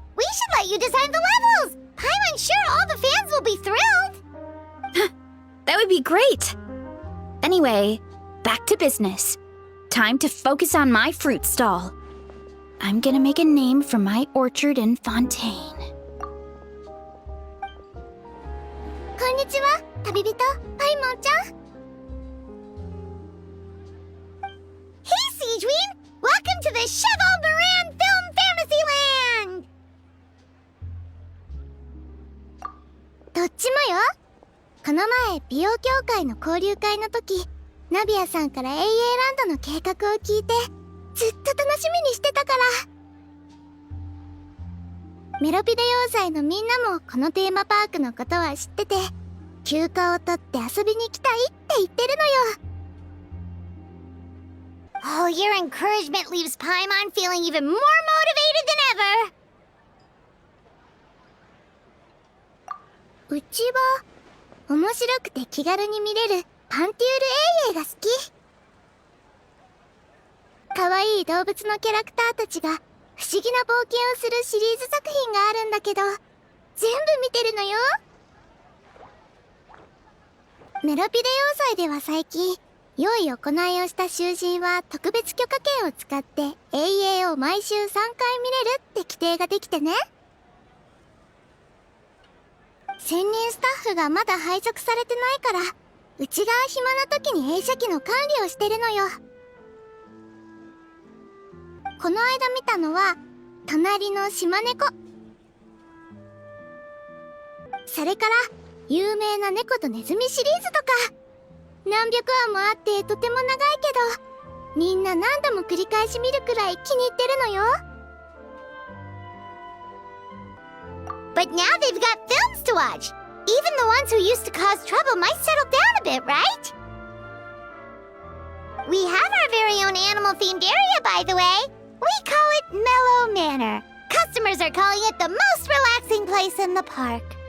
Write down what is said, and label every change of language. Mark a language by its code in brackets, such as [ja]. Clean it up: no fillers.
[en] We should let you design the levels. I'm sure all the fans will be thrilled. That would be great! Anyway, back to business. Time to focus on my fruit stall. I'm gonna make a name for my orchard in Fontaine. [ja] こんにちは、旅人、パイモンちゃん。 [en] Hey, Siegeween! Welcome to the Cheval Moran Film Fantasyland! [ja] どっちもよ。この前、美容協会の交流会の時、ナビアさんから AA ランドの計画を聞いて、ずっと楽しみにしてたから。メロピデ要塞のみんなもこのテーマパークのことは知ってて、休暇を取って遊びに来たいって言ってるのよ。 [en] Oh, your encouragement leaves Paimon feeling even more motivated than ever! [ja] うちは、面白くて気軽に見れるパンティュールエイエイが好き。可愛い動物のキャラクターたちが不思議な冒険をするシリーズ作品があるんだけど、全部見てるのよ。メロピデ要塞では最近、良い行いをした囚人は特別許可券を使って AA を毎週3回見れるって規定ができてね。専任スタッフがまだ配属されてないから、うちが暇な時に映写機の管理をしてるのよ。この間見たのは、隣の島猫。それから、有名な猫とネズミシリーズとか。何百話もあってとても長いけど、みんな何度も繰り返し見るくらい気に入ってるのよ。 [en] But now they've got films to watch! Even the ones who used to cause trouble might settle down a bit, right? We have our very own animal-themed area, by the way. We call it Mellow Manor. Customers are calling it the most relaxing place in the park.